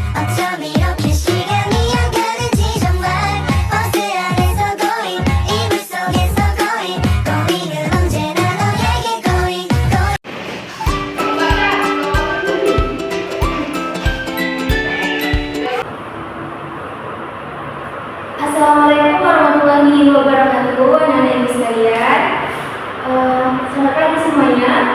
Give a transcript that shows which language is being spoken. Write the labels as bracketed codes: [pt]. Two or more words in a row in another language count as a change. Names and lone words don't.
[ko] 어쩜 이렇게 시간이 안 가는지 정말 버스 안에서 고인 이불 속에서 고인 고인은 언제나 너에게 고인 [ar] السلام عليكم ورحمة الله وبركاته, [id] anak-anak ibu sekalian. Selamat pagi semuanya.